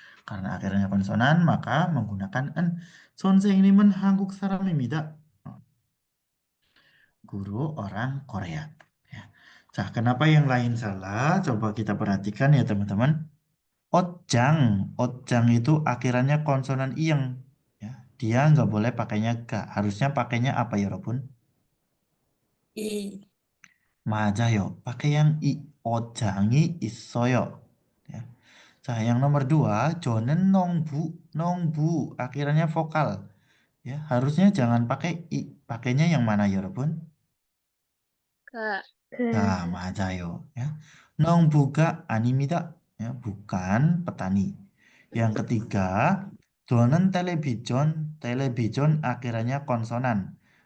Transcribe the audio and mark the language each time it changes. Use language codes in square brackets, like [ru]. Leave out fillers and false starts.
[id] Karena akhirnya konsonan, maka menggunakan en. [ko] 선생님은 한국 사람입니다. [id] Guru orang Korea. Ya. Nah, kenapa yang lain salah? Coba kita perhatikan ya teman-teman. Otjang itu akhirannya konsonan iyeng. Ya, dia nggak boleh pakainya ga. Harusnya pakainya apa ya, Robun? I. [ko] 맞아요. [id] pakai yang i. [ko] Otjang이 있어요. [id] Ya. 자, yang nomor 2, [ko] 저는 농부 [id] akhirannya vokal. Ya, harusnya jangan pakai i. Pakainya yang mana ya, Robun? Ke [ko] Nah, 맞아요. Ya. 농부가 아닙니다. [id] Ya, bukan petani. Yang ketiga, 저는 television akhirannya konsonan.